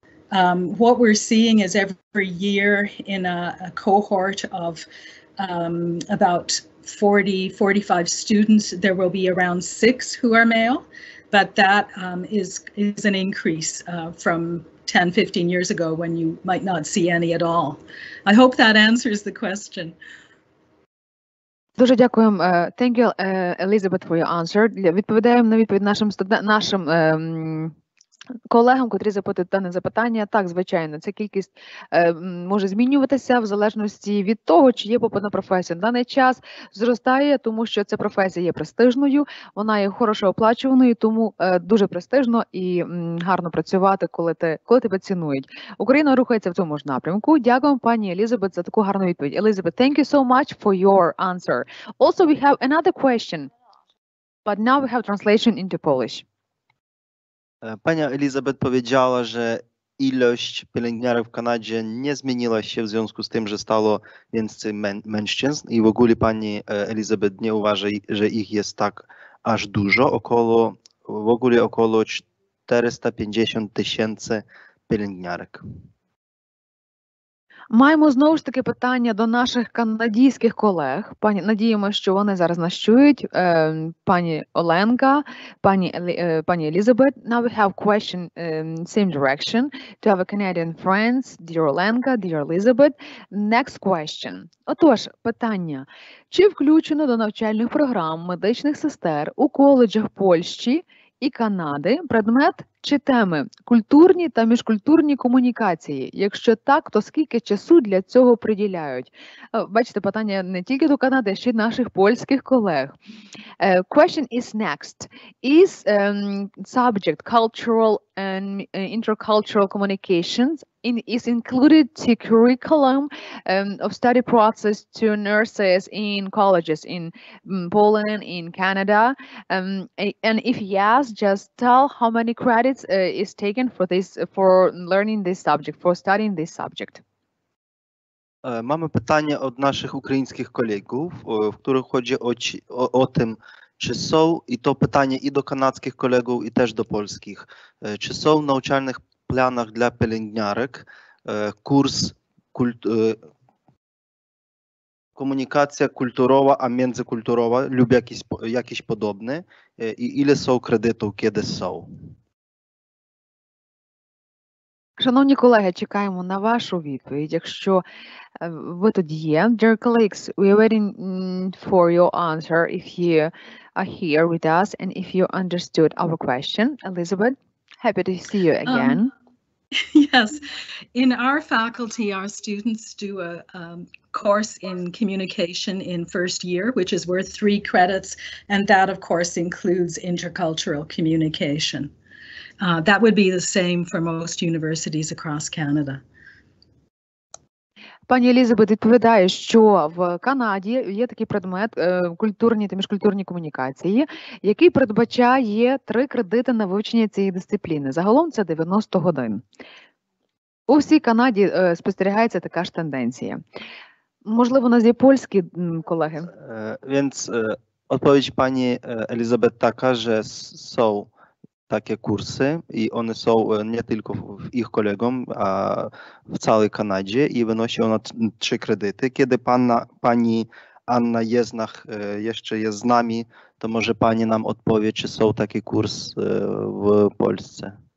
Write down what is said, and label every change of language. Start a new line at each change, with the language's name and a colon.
English: What we're seeing is every year in a cohort of about 45 students, there will be around 6 who are male, but that is an increase from 10-15 years ago when you might not see any at all. I hope that answers the question.
Ukrainian: Дуже дякуємо.
English: Thank you, Elizabeth, for your answer.
Ukrainian: Відповідаємо на відповідь нашим колегам, котрі запитують дане запитання. Так, звичайно, ця кількість може змінюватися в залежності від того, чи є попит на професію. На даний час зростає, тому що ця професія є престижною, вона є хорошо оплачуваною, тому дуже престижно і гарно працювати, коли тебе цінують. Україна рухається в цьому ж напрямку. Дякуємо, пані Елізабет, за таку гарну відповідь.
English: Elizabeth, thank you so much for your answer. Also, we have another question, but now we have translation into Polish.
Polish: Pani Elizabeth powiedziała, że ilość pielęgniarek w Kanadzie nie zmieniła się w związku z tym, że stało więcej mężczyzn i w ogóle pani Elizabeth nie uważa, że ich jest tak aż dużo, w ogóle około 450 000 pielęgniarek.
Ukrainian: Маємо знову ж таки питання до наших канадійських колег. Надіємося, що вони зараз нас чують. Пані Оленка, пані Elizabeth.
English: Now we have question same direction to our Canadian friends, dear Olenka, dear Elizabeth. Next question.
Ukrainian: Отож, питання. Чи включено до навчальних програм медичних сестер у коледжах Польщі і Канади предмет чи теми культурні та міжкультурні комунікації? Якщо так, то скільки часу для цього приділяють? Бачите, питання не тільки до Канади, а ще й наших польських колег.
English: Question is next. Is subject cultural and intercultural communications is included to curriculum of study process to nurses in colleges in Poland, in Canada? And if yes, just tell how many credits is taken for learning this subject, for studying this subject.
Polish: Mamy pytanie od naszych ukraińskich kolegów, w których chodzi o tym, czy są, i to pytanie i do kanadzkich kolegów, i też do polskich, czy są w nauczalnych planach dla pielęgniarek kurs komunikacja kulturowa, a międzykulturowa lub jakiś podobny i ile są kredytów, kiedy są?
Ukrainian: Шановні колеги, чекаємо на вашу відповідь. Якщо ви тут є,
English: dear colleagues, we are waiting for your answer if you are here with us and if you understood our question. Elizabeth, happy to see you again. Yes, in our faculty, our students do a course in communication in first year, which is worth 3 credits, and that of course includes intercultural communication. That would be the same for most universities across Canada.
Ukrainian: Пані Елізабет відповідає, що в Канаді є такий предмет культурні та міжкультурні комунікації, який передбачає 3 кредити на вивчення цієї дисципліни. Загалом це 90 годин. У всій Канаді спостерігається така ж тенденція. Можливо, у нас є польські колеги?
Polish: Więc odpowiedź pani Elizabeth taka, że są takie kursy i one są nie tylko w ich kolegom, a w całej Kanadzie i wynosi ona 3 kredyty. Kiedy pani Anna Jeznach jeszcze jest z nami, to może pani nam odpowie, czy są takie kursy w Polsce.